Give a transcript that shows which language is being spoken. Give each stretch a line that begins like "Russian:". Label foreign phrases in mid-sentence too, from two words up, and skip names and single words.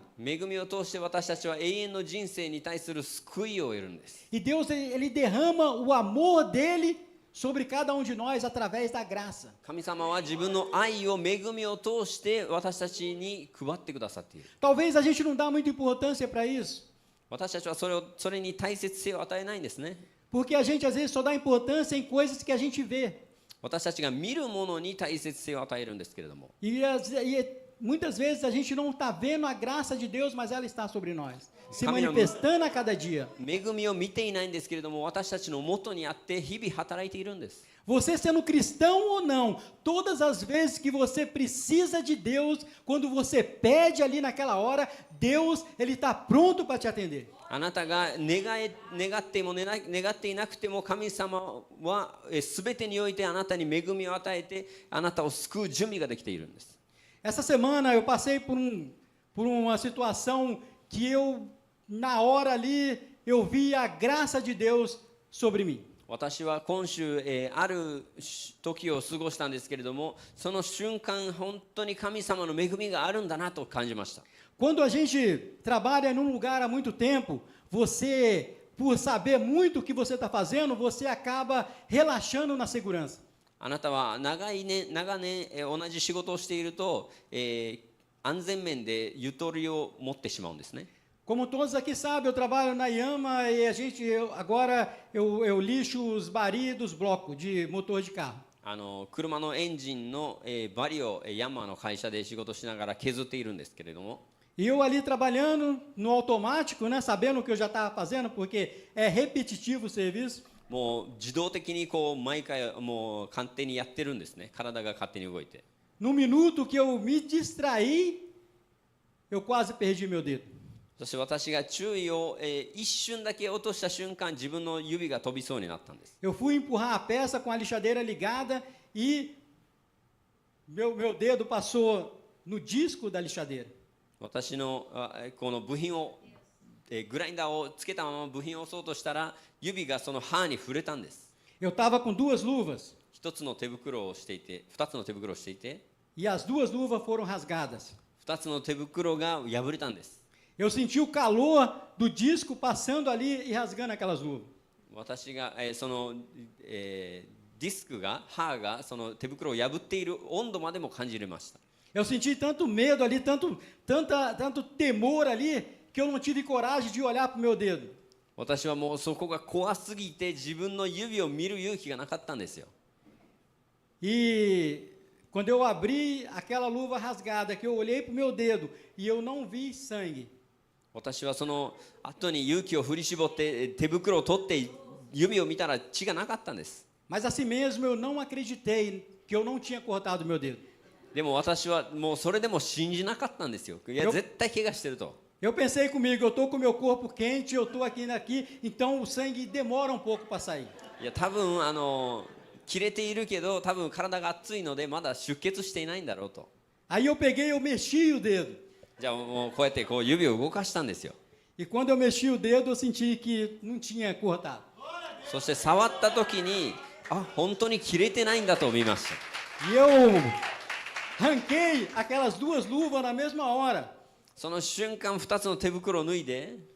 Japanese: 恵みを通して私たちは永遠の人生に対する救いを得るんです。
Portuguese: E Deus, ele derrama o amor dele sobre cada um de nós através da graça.
Japanese: 神様は自分の愛を恵みを通して私たちに配ってくださっている。
Portuguese: Talvez a gente não dá muita importância para isso,
Japanese: 私たちはそれに大切性を与えないんですね。
Portuguese: porque a gente às vezes só dá importância em coisas que a gente vê.
Japanese: 私たちが見るものに大切性を与えるんですけれども、
Portuguese: E muitas vezes a gente não está vendo a graça de Deus, mas ela está sobre nós, se manifestando a cada dia.
Japanese: 恵みを見ていないんですけれども、私たちの元にあって日々働いているんです。
Portuguese: Você sendo cristão ou não, todas as vezes que você precisa de Deus, quando você pede ali naquela hora, Deus, ele está pronto para te atender.
Japanese: あなたが願っても願っていなくても神様は全てにおいてあなたに恵みを与えてあなたを救う準備ができているんです。
Portuguese: Essa semana eu passei por uma situação que eu, na hora ali, eu vi a graça de Deus sobre mim.
Japanese: 私は今週、ある時を過ごしたんですけれども、その瞬間本当に神様の恵みがあるんだなと感じました。
Portuguese: Quando a gente trabalha num lugar há muito tempo, você, por saber muito o que você está fazendo, você acaba relaxando na segurança.
Japanese: あなたは長年、同じ仕事をしていると、安全面でゆとりを持ってしまうんですね。
Portuguese: Como todos aqui sabem, eu trabalho na Yama e agora eu lixo os baris dos blocos de motor de carro.
Japanese: 車のエンジンの、バリをヤンマーの会社で仕事しながら削っているんですけれども、
Portuguese: E eu ali trabalhando no automático, né, sabendo o que eu já estava fazendo, porque é repetitivo o serviço.
Japanese: もう自動的にこう毎回もう勝手にやってるんですね。体が勝手に動いて。
Portuguese: No minuto que eu me distraí, eu quase perdi meu dedo.
Japanese: そして私が注意を、一瞬だけ落とした瞬間、自分の指が飛びそうになったんです。
Portuguese: Eu fui empurrar a peça com a lixadeira ligada e meu dedo passou no disco da lixadeira.
Japanese: 私のこの部品を、グラインダーをつけたまま部品を押そうとしたら、指がその刃に触れたんです。
Portuguese: Eu estava com duas luvas
Japanese: 一つの手袋をしていて、二つの手袋をしていて、
Portuguese: e as duas luvas foram rasgadas.
Japanese: 二つの手袋が破れたんです。
Portuguese: Eu senti o calor do disco passando ali e rasgando aquelas luvas.
Japanese: 私が、その、ディスクが刃がその手袋を破っている温度までも感じれました。
Portuguese: Eu senti tanto medo ali, tanto temor ali, que eu não tive coragem de olhar para o meu dedo.
Japanese: 私はもうそこが怖すぎて自分の指を見る勇気がなかったんですよ。
Portuguese: E quando eu abri aquela luva rasgada, que eu olhei para o meu dedo e eu não vi sangue.
Japanese: 私はその後に勇気を振り絞って手袋を取って指を見たら血がなかったんです。
Portuguese: Mas assim mesmo eu não acreditei que eu não tinha cortado meu dedo.
Japanese: でも私はもうそれでも信じなかったんですよ。いや絶対怪我してると。
Portuguese: Eu pensei comigo, eu estou com meu corpo quente, eu estou aqui, então o sangue demora um pouco para sair.
Japanese: いや多分切れているけど多分体が熱いのでまだ出血していないんだろうと。
Portuguese: Aí eu peguei, eu mexi o dedo.
Japanese: じゃあもうこうやってこう指を動かしたんですよ。
Portuguese: E quando eu mexi o dedo, eu senti que não tinha cortado.
Japanese: そして触った時に本当に切れてないんだと見ました。
Portuguese: E eu arranquei aquelas duas luvas na mesma hora.
Japanese: その瞬間2つの手袋を脱いで